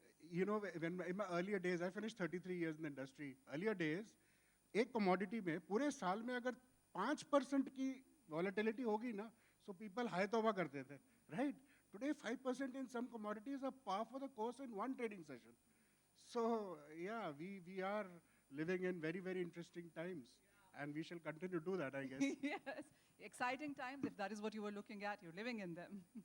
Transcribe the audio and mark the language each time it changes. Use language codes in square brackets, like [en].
[en] When in my earlier days, I finished 33 years in the industry. Earlier days, [hi] एक commodity में पूरे साल में अगर 5% की volatility होगी ना, [en] so people [hi] हाय तौबा करते थे, right? [en] Today, 5% in some commodities are par for the course in one trading session. So yeah, we are living in very, very interesting times. And we shall continue to do that, I guess. Yes, exciting times. If that is what you were looking at, you're living in them.